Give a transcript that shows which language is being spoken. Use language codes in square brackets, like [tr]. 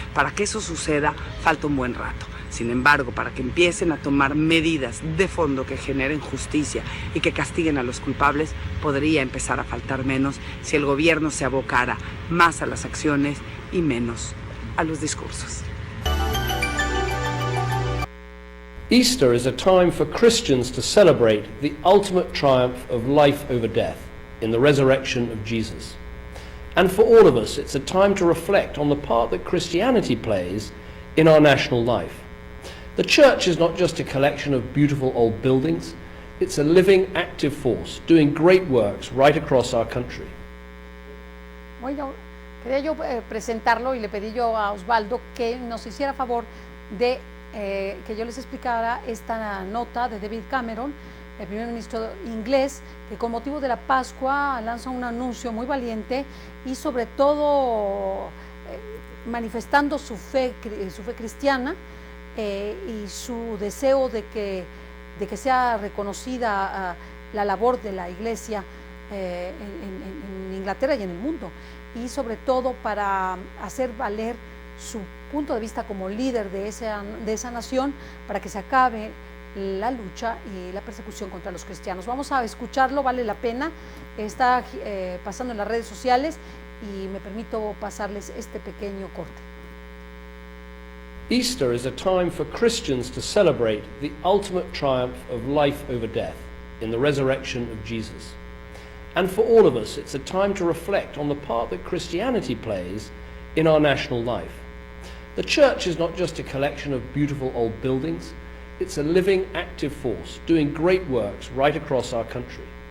[es] Para que eso suceda, falta un buen rato. Sin embargo, para que empiecen a tomar medidas de fondo que generen justicia y que castiguen a los culpables, podría empezar a faltar menos si el gobierno se abocara más a las acciones y menos a los discursos. [en] Easter is a time for Christians to celebrate the ultimate triumph of life over death in the resurrection of Jesus. And for all of us, it's a time to reflect on the part that Christianity plays in our national life. The church is not just a collection of beautiful old buildings, it's a living, active force doing great works right across our country. [es] Bueno, quería yo presentarlo y le pedí yo a Osvaldo que nos hiciera favor de que yo les explicara esta nota de David Cameron, el primer ministro inglés, que con motivo de la Pascua lanza un anuncio muy valiente y sobre todo manifestando su fe cristiana y su deseo de que sea reconocida la labor de la Iglesia en Inglaterra y en el mundo, y sobre todo para hacer valer su punto de vista como líder de esa nación para que se acabe la lucha y la persecución contra los cristianos. Vamos a escucharlo, vale la pena, está pasando en las redes sociales y me permito pasarles este pequeño corte. [en] Easter is a time for Christians to celebrate the ultimate triumph of life over death in the resurrection of Jesus. And for all of us, it's a time to reflect on the part that Christianity plays in our national life. The church is not just a collection of beautiful old buildings, it's a living, active force doing great works right across our country.